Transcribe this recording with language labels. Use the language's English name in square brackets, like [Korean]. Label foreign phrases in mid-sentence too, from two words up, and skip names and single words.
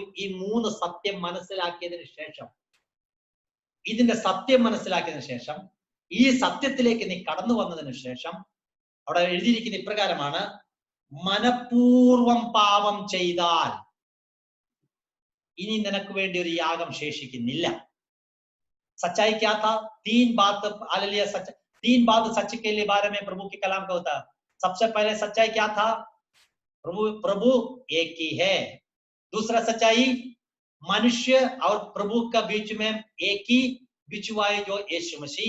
[Malayalam] ഈ 3 സത്യം മനസ്സിലാക്കിയതിനു ശേഷം, ഇതിന്റെ സത്യം മനസ്സിലാക്കിയതിനു ശേഷം, ഈ സത്യത്തിലേക്ക് നീ കടന്നു വന്നതിന് ശേഷം അവിടെ എഴുതിയിരിക്കുന്ന ഇപ്രകാരമാണ്, മനഃപൂർവം പാപം ചെയ്താൽ ഇനി നിനക്ക് വേണ്ടി ഒരു യാഗം ശേഷിക്കുന്നില്ല. [Hindi] सच्चाई क्या था? 3 बात, हालेलुया. 3 बात सच के लिए बारे में प्रभु के कलाम का होता है. सबसे पहले सच्चाई क्या था? प्रभु एक ही है. दूसरा सच्चाई, मनुष्य और प्रभु का बीच में एक ही बिछुआ है जो यीशु मसीह.